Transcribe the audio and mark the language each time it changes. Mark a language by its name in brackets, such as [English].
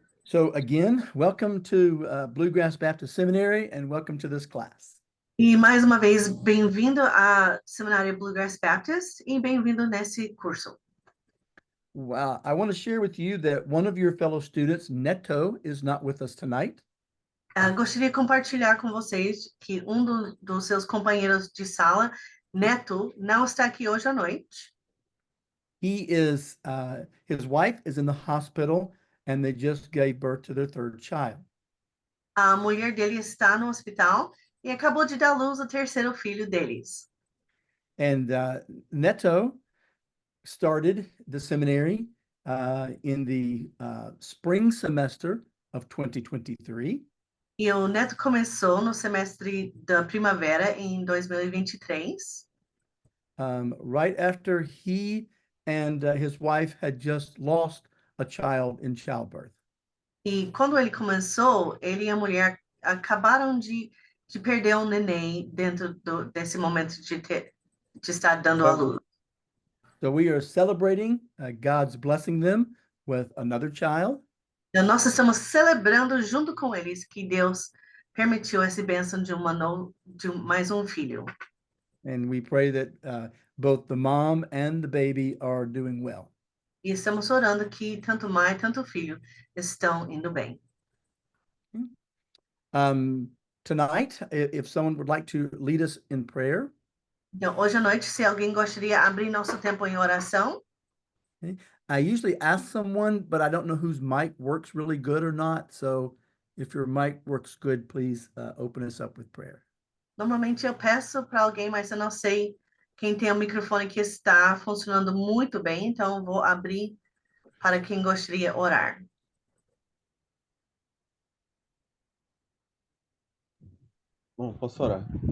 [English] So again, welcome to Bluegrass Baptist Seminary and welcome to this class. [Portuguese] E mais uma vez, bem-vindo à Seminário Bluegrass Baptist e bem-vindo nesse curso. [English] I want to share with you that one of your fellow students, Neto, is not with us tonight. [Portuguese] Gostaria de compartilhar com vocês que dos seus companheiros de sala, Neto, não está aqui hoje à noite. [English] His wife is in the hospital and they just gave birth to their 3rd child. [Portuguese] A mulher dele está no hospital e acabou de dar luz ao terceiro filho deles. [English] And Neto started the seminary in the spring semester of 2023. [Portuguese] E o Neto começou no semestre da primavera em 2023. [English] Right after he and his wife had just lost a child in childbirth. [Portuguese] E quando ele começou, ele e a mulher acabaram de perder um neném dentro desse momento de estar dando à luz. [English] So we are celebrating God's blessing them with another child. [Portuguese] Então, nós estamos celebrando junto com eles que Deus permitiu essa bênção de mais um filho. [English] And we pray that both the mom and the baby are doing well. [Portuguese] E estamos orando que tanto mãe, tanto filho estão indo bem. [English] Tonight, if someone would like to lead us in prayer, [Portuguese] Então, hoje à noite, se alguém gostaria de abrir nosso tempo em oração, [English] I usually ask someone, but I don't know whose mic works really good or not. So if your mic works good, please open us up with prayer. [Portuguese] normalmente eu peço para alguém, mas eu não sei quem tem o microfone que está funcionando muito bem, então eu vou abrir para quem gostaria de orar. Bom, posso orar.